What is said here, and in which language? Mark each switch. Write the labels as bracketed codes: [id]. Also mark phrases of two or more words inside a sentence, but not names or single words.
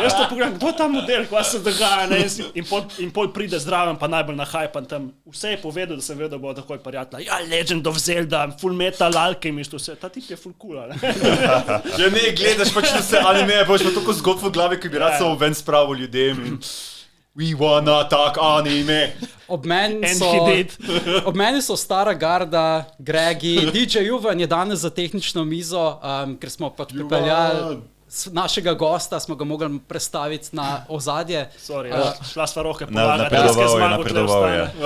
[sl] Jaz to pogledam, kdo ta model, kva se dogaja. In pol pride zdraven, pa najbolj nahajpan tam. Vse je povedal, da sem vedel, da bo takoj prijatla. Ja, Legend of Zelda, Full Metal Alchemist, vse. Ta tip je full cool, ne? Ja, ne, gledaš pač na vse anime, boš pa toliko zgodb v glavi, ki bi rad samo ven spravil ljudem in [en] we wanna talk anime. [sl] Ob meni so stara garda, Gregi, DJ Juvan je danes za tehnično mizo, ker smo pač pripeljali našega gosta, smo ga mogli prestaviti na ozadje. Sorry, šla sva roke napredoval je.